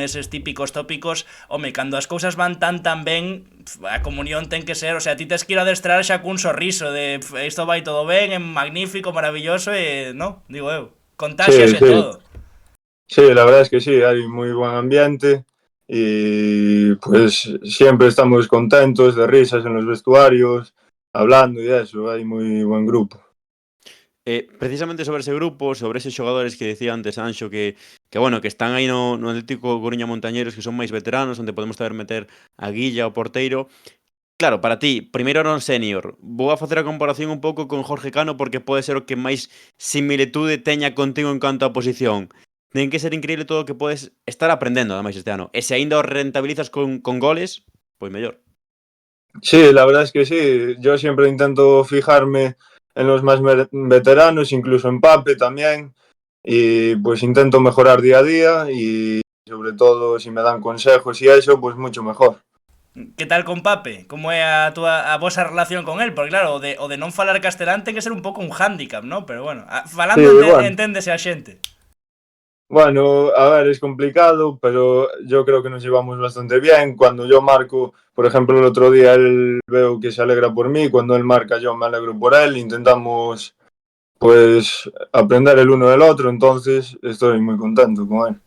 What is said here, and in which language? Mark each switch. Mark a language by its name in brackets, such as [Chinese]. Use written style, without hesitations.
[Galician] Eses típicos tópicos, home, cando as cousas van tan ben, a comunión ten que ser, o sea, ti tes que ir a adestrar xa cun sorriso de isto vai todo ben, é magnífico, maravilloso e, no, digo eu, contaxias Sí, sí. todo. [Spanish] Sí, la verdad es que sí, hay muy buen ambiente y pues siempre estamos contentos, de risas en los vestuarios, hablando y eso, hay muy buen grupo. [Galician] Precisamente sobre ese grupo, sobre eses xogadores que decía antes Anxo bueno, que están aí no Atlético Coruña Montañeros, que son máis veteranos, onde podemos saber meter a Guilla, o porteiro. Claro, para ti, primeiro non senior, vou a facer a comparación un pouco con Jorge Cano porque pode ser o que máis similitude teña contigo en canto a posición. Ten que ser increíble todo o que podes estar aprendendo, ademais, este ano. E se aínda o rentabilizas con goles, pois mellor. [Spanish] Sí, la verdad es que sí, yo siempre intento fijarme en los más veteranos, incluso en Pape también, y pues intento mejorar día a día y sobre todo si me dan consejos y eso, pues mucho mejor. [Galician] Que tal con Pape? Como é a vosa relación con él? Porque claro, o de non falar castelán ten que ser un pouco un hándicap, ¿no? Pero bueno, falando Sí, bueno. enténdese a xente. [Spanish] Bueno, a ver, es complicado, pero yo creo que nos llevamos bastante bien. Cuando yo marco, por ejemplo, el otro día él veo que se alegra por mí, cuando él marca yo me alegro por él, intentamos pues aprender el uno del otro, entonces estoy muy contento con él.